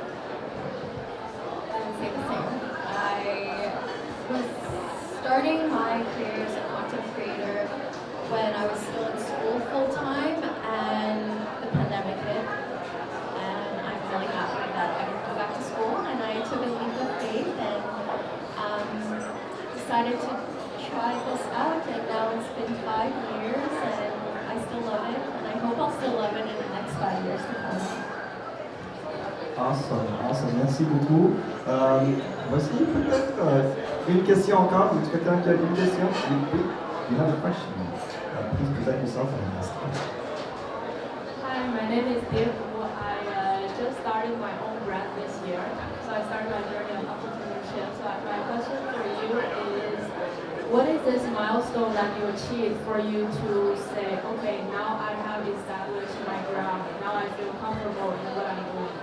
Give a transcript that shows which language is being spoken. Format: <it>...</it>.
<en>I was starting my career as a content creator when I was still in school full-time, and the pandemic hit, and I'm really happy that I could go back to school, and I took a leap of faith and decided to try this out, and now it's been 5 years, and I still love it, and I hope I'll still love it in the next 5 years to come. Awesome,</en> <fr>merci beaucoup. Voici peut-être une question encore. Est-ce que quelqu'un qui a une question? Oui,</fr> <en>you have a question. Please present yourself and ask. Hi, my name is Dave. I just started my own brand this year, so I started my journey of entrepreneurship. So my question for you is, what is this milestone that you achieved for you to say, okay, now I have established my ground, now I feel comfortable in what I'm doing?</en>